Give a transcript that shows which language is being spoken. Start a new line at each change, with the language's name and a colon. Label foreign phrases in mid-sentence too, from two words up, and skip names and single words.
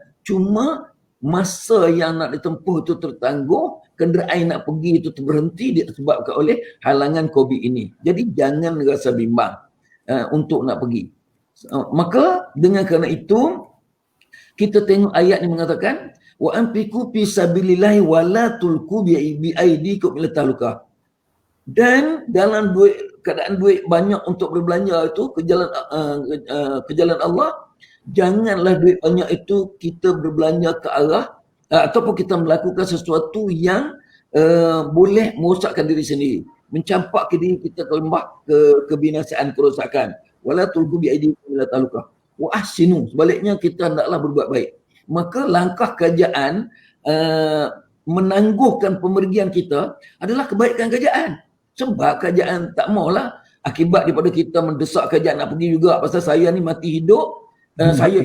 Malay: Cuma masa yang nak ditempuh itu tertangguh, kenderaan nak pergi itu terberhenti disebabkan oleh halangan COVID ini. Jadi jangan rasa bimbang untuk nak pergi. Maka dengan kerana itu, kita tengok ayat yang mengatakan
Arabic: وأنفقوا في سبيل الله ولا تلقوا بأيديكم إلى التهلكة.
Malay: Dan dalam keadaan duit banyak untuk berbelanja itu ke jalan Allah, janganlah duit banyak itu kita berbelanja ke arah ataupun kita melakukan sesuatu yang boleh merosakkan diri sendiri, mencampak ke diri kita ke lembah kebinasaan, kerosakan.
Arabic: ولا تلقوا بأيديكم إلى التهلكة. وأحسنوا,
Malay: sebaliknya kita hendaklah berbuat baik. Maka langkah kerajaan menangguhkan pemergian kita adalah kebaikan kerajaan. Sebab kerajaan tak maulah akibat daripada kita mendesak kerajaan nak pergi juga pasal saya ni mati hidup. Saya